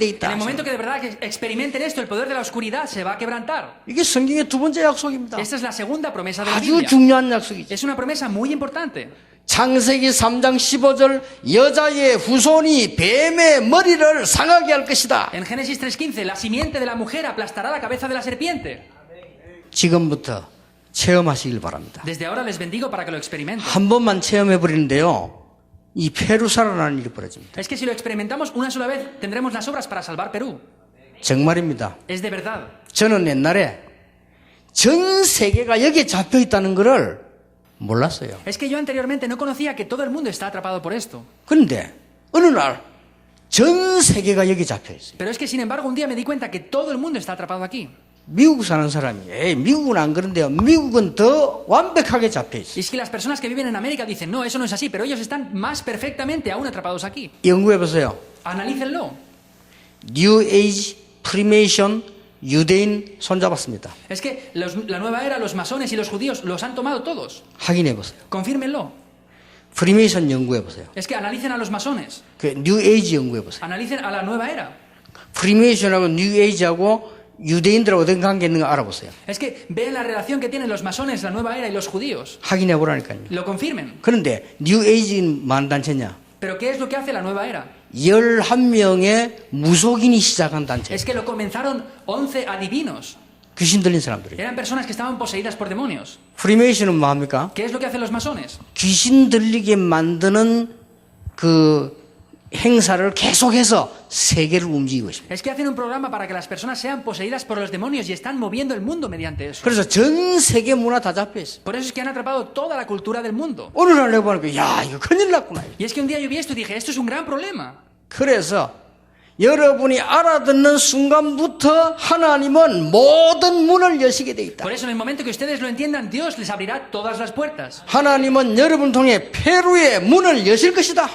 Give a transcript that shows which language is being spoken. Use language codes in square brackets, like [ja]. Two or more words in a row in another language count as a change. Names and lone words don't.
[es] En [ko] 있다. [es] el momento que de verdad que experimenten esto, el poder de la oscuridad se va a quebrantar. [ko] 이게 성경의 두 번째 약속입니다. [es] Esta es la segunda promesa de la [ko] 아주 [es] Biblia. [ko] 중요한 약속이죠. [es] Es una promesa muy importante. [ko] 창세기 3장 15절 여자의 후손이 뱀의 머리를 상하게 할 것이다. [es] En Génesis 3:15, la simiente de la mujer aplastará la cabeza de la serpiente. [ko] 지금부터 체험하시길 바랍니다. [es] Desde ahora les bendigo para que lo experimenten. [ko] 한 번만 체험해 버리는데요. 이 페루 살아나는 일이 벌어집니다. [es] Es que si lo experimentamos una sola vez, tendremos las obras para salvar Perú. [ko] 정말입니다. [es] Es de verdad. [ko] 저는 옛날에 전 세계가 여기에 잡혀 있다는 것을 몰랐어요. [es] Es que yo anteriormente no conocía que todo el mundo está atrapado por esto. [ko] 그런데 어느 날 전 세계가 여기 잡혀 있어요. [es] Pero es que, sin embargo, un día me di cuenta que todo el mundo está atrapado aquí. [ko] 미국 사는 사람이 미국은 안 그런데요. 미국은 더 완벽하게 잡혀 있어요. [es] Y es que las personas que viven en América dicen, no, eso no es así, pero ellos están más perfectamente aún atrapados aquí. [ko] 연구해 보세요. [es] Analícenlo. [ko] 뉴 에이지, 프리메이션, 유대인 손잡았습니다. [es] Es que la nueva era, los masones y los judíos los han tomado todos. [ko] 확인해 보세요. [es] Confírmenlo. [ko] 프리메이션 연구해 보세요. [es] Es que analicen a los masones. [ko] 그 뉴 에이지 연구해 보세요. [es] Analicen a la nueva era. [ko] 프리메이션하고 뉴 에이지하고 유대인들하고 어떤 관계 있는 거 알아보세요. [es] Es que vean la relación que tienen los masones, la nueva era y los judíos. [ko] 확인해 보라니까요. [es] Lo confirmen. [ko] 그런데 뉴 에이지는 만 단체냐? [es] Pero ¿qué es lo que hace la nueva era? [ko] 11명의 무속인이 시작한 단체. [es] Es que lo comenzaron 11 adivinos. [ko] 귀신 들린 사람들이. [es] Eran personas que estaban poseídas por demonios. [ko] 프리메이션은 뭐합니까? [es] ¿Qué es lo que hacen los masones? [ko] 귀신 들리게 만드는 그 행사를 계속해서 세계를 움직이고 있습니다. [es] Es que hacen un programa para que las personas sean poseídas por los demonios y están moviendo el mundo mediante eso. [ko] 그래서 전 세계 문화 다 잡혀 있어요. [es] Por eso es que han atrapado toda la cultura del mundo. [ko] 어느 날 내가 보니까 야 이거 큰일 났구나. [es] Y es que un día yo vi esto y dije, esto es un gran problema. [ko] 그래서 여러분이 알아듣는 순간부터 하나님은 모든 문을 여시게 돼 있다. [es] Por eso en el momento que ustedes lo entiendan, Dios les abrirá todas las puertas. [ko] 하나님은 여러분 통해 페루의 문을 여실 것이다.